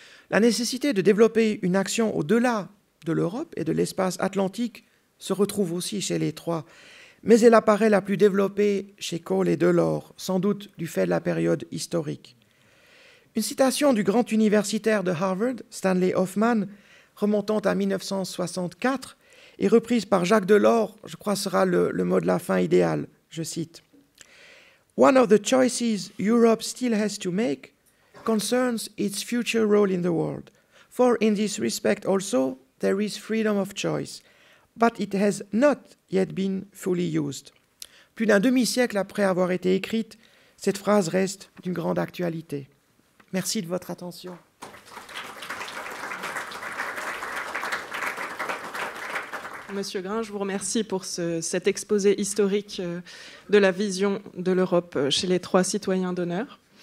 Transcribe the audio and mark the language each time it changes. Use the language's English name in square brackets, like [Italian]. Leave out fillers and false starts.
[French] La nécessité de développer une action au-delà de l'Europe et de l'espace atlantique se retrouve aussi chez les 3, mais elle apparaît la plus développée chez Kohl et Delors, sans doute du fait de la période historique. Une citation du grand universitaire de Harvard, Stanley Hoffman, remontant à 1964, est reprise par Jacques Delors, je crois sera le mot de la fin idéal, je cite. [English] « One of the choices Europe still has to make concerns its future role in the world. For in this respect also, there is freedom of choice. But it has not yet been fully used. [French] » Plus d'un demi-siècle après avoir été écrite, cette phrase reste d'une grande actualité. Merci de votre attention. Monsieur Grün, je vous remercie pour cet exposé historique de la vision de l'Europe chez les 3 citoyens d'honneur.